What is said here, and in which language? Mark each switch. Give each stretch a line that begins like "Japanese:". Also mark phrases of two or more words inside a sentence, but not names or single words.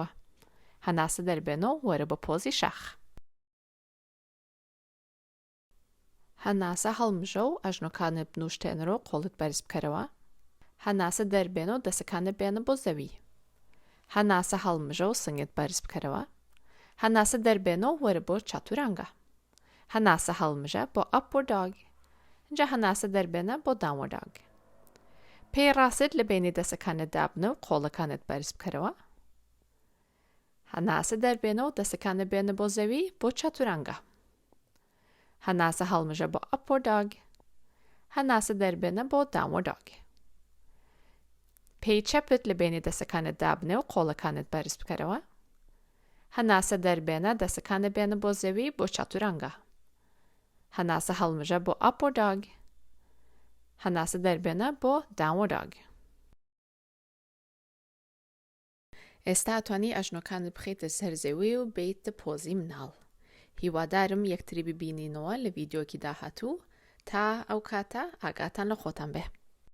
Central Kurdish: هەناسە دەربێنە و وەرە بە پۆزی شەخ. هەناسە هەڵمژە و ئەژنۆکانت بنوشتێنەوە و قۆڵت بەرز بکەرەوە. هەناسە دەربێنە و دەستەکانت بێنە بۆ زەوی. هەناسە هەڵمژە و سنگت بەرز بکەرەوە. هەناسە دەربێنە و وەرە بۆ چاتورانگە. هەناسە هەڵمژە بۆ
English: upward dog.
Central Kurdish: اینجا هەناسە دەربێنە بۆ
English: downward dog.
Central Kurdish: پێی ڕاست لە بینی دەستەکانت دابنە و قۆڵەکانت بەرز بکەرەوە. هەناسە دەربێنە و دەستەکانت بێنە بۆ زەوی بۆ چاتورانگە. هەناسە هەڵمژە بۆ
English: upward dog.
Central Kurdish: هەناسە دەربێنە بۆ
English: downward dog.
Central Kurdish: پێی چەپت لە بینی دەستەکانت دابنێ و قۆڵەکانت بەرز بکەرەوە. هەناسە دەربێنە دەستەکانت بێنە بۆ زەوی بۆ چاتورانگە. هەناسە هەڵمژە بۆ
English: upward dog.
Central Kurdish: هەناسە دەربێنە بۆ
English: downward dog.
Central Kurdish: ئێستا ئەتوانی ئەژنۆکانت بخەیتە سەرزەوی و بیتە پۆزی مناڵ. هیوادارم یەکتری ببینینەوە لە ڤیدیۆکی داهاتوو تا ئەو کاتە ئاگاتان لە خۆتان بێ.